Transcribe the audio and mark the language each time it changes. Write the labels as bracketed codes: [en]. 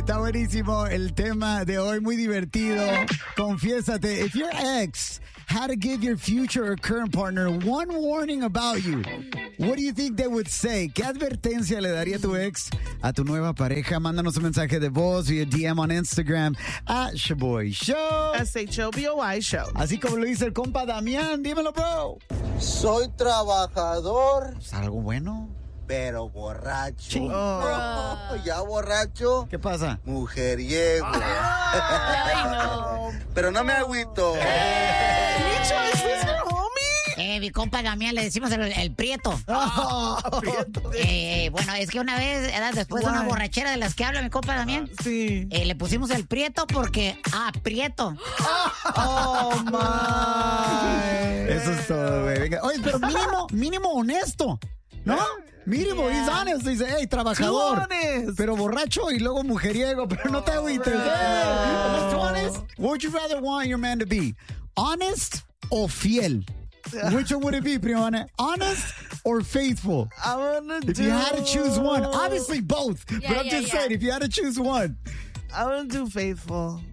[es] Está buenísimo el tema de hoy, muy divertido. [en] Confiésate, if your ex had to give your future or current partner one warning about you, what do you think they would say? [es] ¿Qué advertencia le daría tu ex a tu nueva pareja? Mándanos un mensaje de voz [en] via DM on Instagram at Shaboy Show. S-H-O-B-O-Y Show. [es] Así como lo dice el compa Damián, dímelo, bro. Soy trabajador. ¿Es algo bueno? Pero borracho. Oh. Oh, ya borracho. ¿Qué pasa? Mujeriego. Ay, no. Pero no me agüito. ¿Micho, es ese homie? Mi compa Damián, le decimos el prieto. Oh, prieto. Bueno, es que una vez, después de una borrachera de las que habla mi compa Damián, le pusimos el prieto porque, prieto. [en] Oh, my. [es] Eso es todo, güey. Venga. Oye, pero mínimo honesto, ¿no? Mínimo, yeah. [en] He's honest, dice, hey, trabajador. [es] Pero borracho y luego mujeriego, pero no te agüites. [en] Right. Hey, what would you rather want your man to be? ¿Honest [es] o fiel? [en] Yeah. Which one would it be, Priyana? ¿Honest or faithful? I wanna if do... you had to choose one, obviously both, yeah, but I'm yeah, just yeah. saying, if you had to choose one. I want to do faithful.